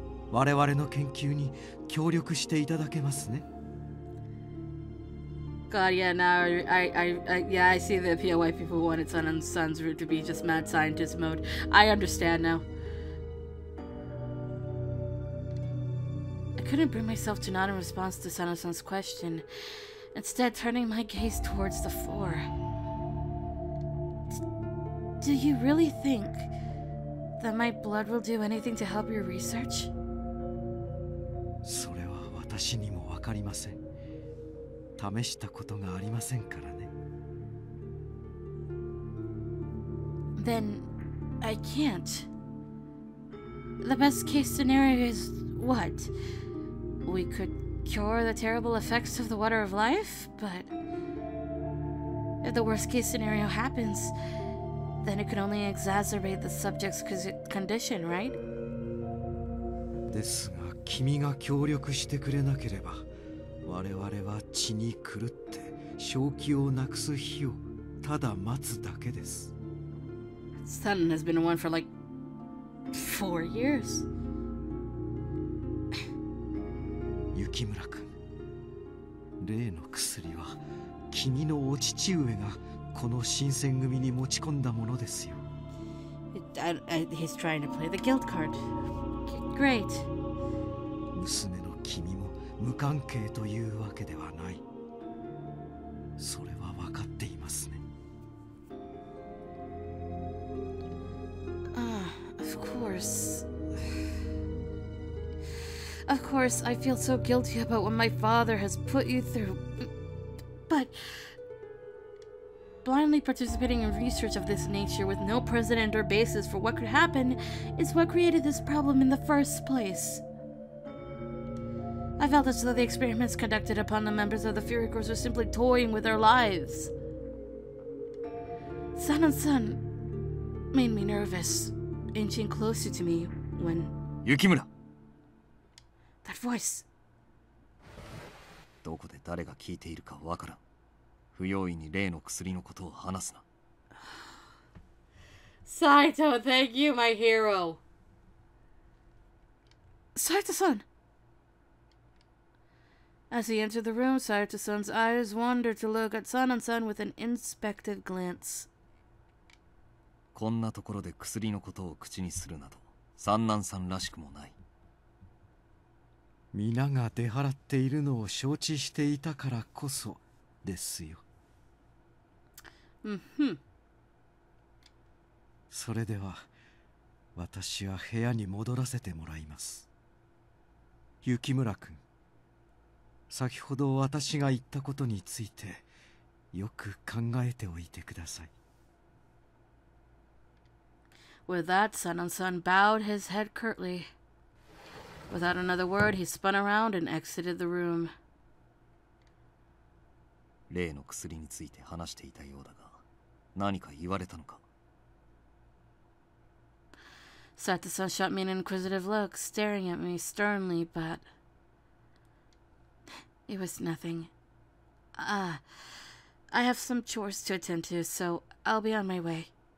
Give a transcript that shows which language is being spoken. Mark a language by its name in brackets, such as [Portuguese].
[Japanese] 我々の研究に協力していただけますね。 [English] God, yeah, now I see the appeal why people wanted Sun and Sun's route to be just mad scientist mode. I understand now. I couldn't bring myself to nod in response to Sana-san's question, instead turning my gaze towards the floor. Do you really think that my blood will do anything to help your research? [Japanese] それは私にもわかりません。試したことがありませんからね。 [English] Then I can't. The best case scenario is what? We could cure the terrible effects of the water of life, but if the worst case scenario happens, then it could only exacerbate the subject's condition, right? [Japanese] ですが、君が協力してくれなければ、我々は血に狂って正気をなくす日をただ待つだけです。 [English] Sun has been one for like 4 years. [Japanese] 雪村君、例の薬は君のお父上がこの新選組に持ち込んだものですよ。 [English] He's trying to play the guilt card. Great. [Japanese] 娘の君も無関係というわけではない。それは分かっていますね。 [English] Of course. Of course, I feel so guilty about what my father has put you through. But blindly participating in research of this nature with no precedent or basis for what could happen is what created this problem in the first place. I felt as though the experiments conducted upon the members of the Fury Corps were simply toying with their lives. Sun made me nervous, inching closer to me when... Yukimura! That voice. [Japanese] どこで誰が聞いているかわからん。不用意に例の薬のことを話すな。 [English] Saito, thank you, my hero. Saito-san. As he entered the room, Saito-san's eyes wandered to look at San-san with an inspective glance. [Japanese] こんなところで薬のことを口にするなど三男さんらしくもない。皆が出払っているのを承知していたからこそですよ。それでは私は部屋に戻らせてもらいます。雪村君、先ほど私が言ったことについてよく考えておいてください。 [English] With that, Sanan-san bowed his head curtly. Without another word, he spun around and exited the room. [Japanese] 例の薬について話していたようだが、何か言われたのか？ [English] Sato-san shot me an inquisitive look, staring at me sternly, but it was nothing. I have some chores to attend to, so I'll be on my way.